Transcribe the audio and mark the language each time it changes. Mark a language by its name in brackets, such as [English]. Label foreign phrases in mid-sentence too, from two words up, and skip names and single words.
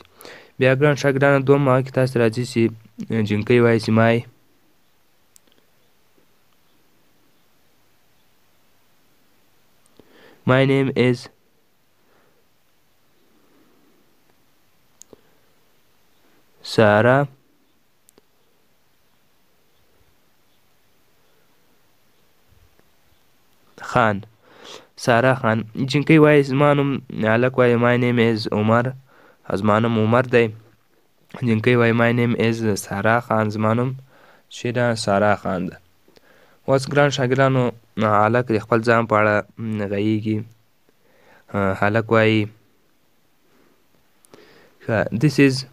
[Pashto] بیا ګران شاګردانو دویم هغه کې تاسو ته راځي چې جینکۍ وایي چې [English] My name is [Pashto] Sarah خان. سارا خان. جینکۍ وایي زما نوم، هلک وایي [English] my name is [Pashto] عمر، زما نوم عمر دی. جینکۍ وایي [English] my name is [Pashto] سارا خان، زما نوم چې ده سارا خان ده. اوس ګران شاګردانو، هلک د خپل ځان په اړه غږیږي. هلک وایي [English] this is